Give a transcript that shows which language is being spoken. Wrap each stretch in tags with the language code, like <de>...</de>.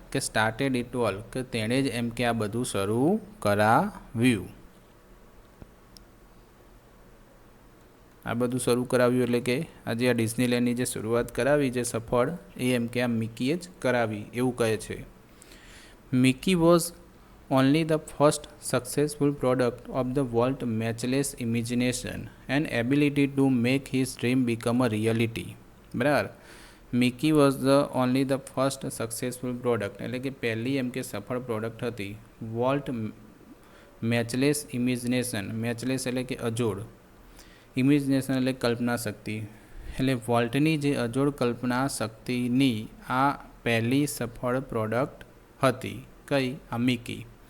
<gu>કે</gu> <en>started it all,</en> <gu>કે તેણે જ એમ કે આ બધું શરૂ કરાવ્યું. આ બધું શરૂ કરાવ્યું એટલે કે આજે આ ડિઝનીલેન્ડની જે શરૂઆત કરાવી જે સફળ, એ એમ કે આ મિકીએ જ કરાવી એવું કહે છે.</gu> <en>Mickey was only the first successful product of the Walt's matchless imagination and ability to make his dream become a reality.</en> <gu>બરાબર.</gu> <en>Mickey was only the first successful product,</en> <gu>એટલે કે પહેલી એમ કે સફળ પ્રોડક્ટ હતી. Volt</gu> <en>Matchless imagination.</en> <gu>મેચલેસ એટલે કે અજોડ, ઇમેજિનેશન એટલે કલ્પના શક્તિ. એટલે વોલ્ટની જે અજોડ કલ્પના શક્તિની આ પહેલી સફળ પ્રોડક્ટ હતી. કઈ? આ મિકી.</gu>